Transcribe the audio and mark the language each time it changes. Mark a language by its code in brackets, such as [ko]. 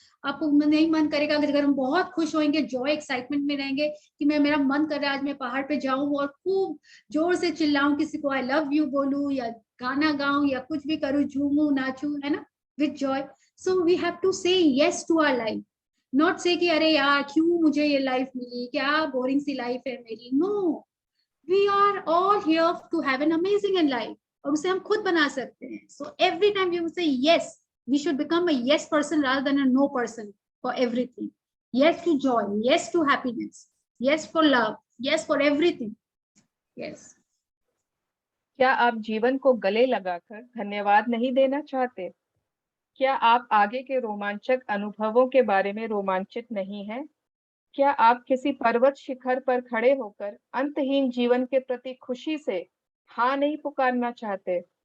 [hi] आपको नहीं मन करेगा, अगर हम बहुत खुश होंगे, जॉय एक्साइटमेंट में रहेंगे कि मेरा मन कर रहा है आज मैं पहाड़ पे जाऊं और खूब जोर से चिल्लाऊं, किसी को आई लव यू बोलूं या गाना गाऊं या कुछ भी करूं, झूमूं नाचूं, है ना, [en] With joy. So we have to say yes to our life, not say [hi] कि अरे यार क्यों मुझे ये लाइफ मिली, क्या बोरिंग सी लाइफ है मेरी. [en] no, we are all here to have an amazing in life, [hi] और उसे हम खुद बना सकते हैं. [en] So every time you say yes, we should become a yes person rather than a no person for everything. Yes to joy, yes to happiness, yes for love, yes for everything. Yes. [hi] क्या आप जीवन को गले लगाकर धन्यवाद नहीं देना चाहते? क्या आप आगे के रोमांचक अनुभवों के बारे में रोमांचित नहीं हैं? क्या आप किसी पर्वत शिखर पर खड़े होकर अंतहीन जीवन के प्रति खुशी से हाँ नहीं पुकारना चाहते?